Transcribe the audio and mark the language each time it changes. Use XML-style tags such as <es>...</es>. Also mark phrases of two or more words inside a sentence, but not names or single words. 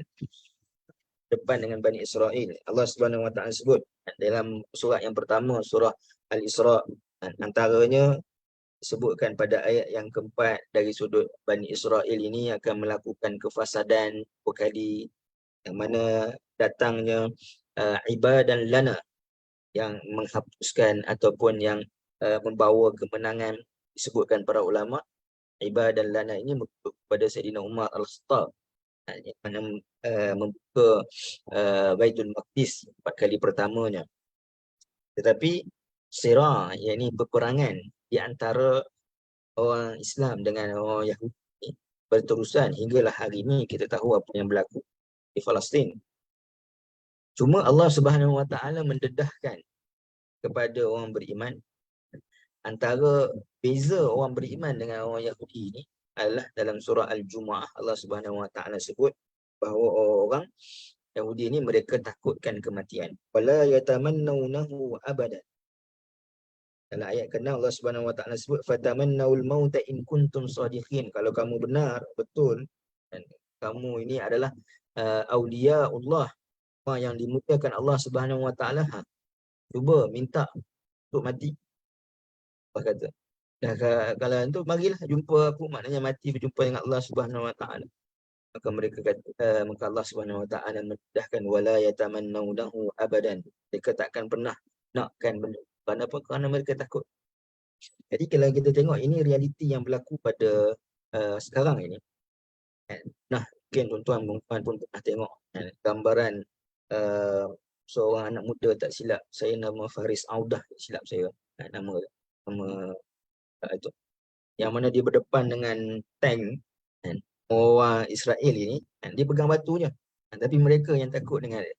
<ms>Depan dengan Bani Israel. Allah</ms> <ar>سبحانه وتعالى</ar> <ms>sebut dalam surah yang pertama, surah Al-Isra, antaranya sebutkan pada ayat yang keempat, dari sudut Bani Israel ini akan melakukan kefasadan berkali, yang mana datangnya</ms> <ar>عبادا لنا,</ar> <ms>yang menghapuskan ataupun yang membawa kemenangan. Disebutkan para ulama,</ms> <ar>عبادا لنا</ar> <ms>ini merujuk kepada Sayyidina Umar Al-Khattab, yang mana membuka Baitul Maqdis 4 kali pertamanya. Tetapi sirah, yakni peperangan di antara orang Islam dengan orang Yahudi berterusan hinggalah hari ini. Kita tahu apa yang berlaku di Palestin. Cuma Allah</ms> <ar>سبحانه وتعالى</ar> <ms>mendedahkan kepada orang beriman, antara beza orang beriman dengan orang Yahudi ini adalah dalam surah Al-Jumu'ah, Allah</ms> <ar>سبحانه وتعالى</ar> <ms>sebut bahawa orang Yahudi ini mereka takutkan kematian.</ms> <ar>ولا يتمنونه أبدا.</ar> <ms>Dalam ayat ke-6 Allah</ms> <ar>سبحانه وتعالى</ar> <ms>sebut</ms> <ar>فتمنوا الموت إن كنتم صادقين.</ar> <ms>Kalau kamu benar betul dan kamu ini adalah</ms> <ar>أولياء الله,</ar> <ms>orang yang dimuliakan Allah</ms> <ar>سبحانه وتعالى,</ar> <ms>cuba minta untuk mati. Allah kata, dah kalau itu marilah jumpa aku, maknanya mati berjumpa dengan Allah</ms> <ar>سبحانه وتعالى.</ar> <ms>Maka mereka kata, maka Allah</ms> <ar>سبحانه وتعالى</ar> <ms>mendedahkan</ms> <ar>ولا يتمنونه أبدا.</ar> <ms>Mereka takkan pernah nakkan benda. Kenapa? Kerana mereka takut. Jadi kalau kita tengok, ini realiti yang berlaku pada sekarang ini. Nah, mungkin tuan-tuan pun pernah tengok gambaran seorang anak muda, tak silap saya, nama Faris Audah, tak silap saya nama itu, yang mana dia berdepan dengan tank orang Israel ini, dia pegang batunya, tapi mereka yang takut dengan dia.</ms>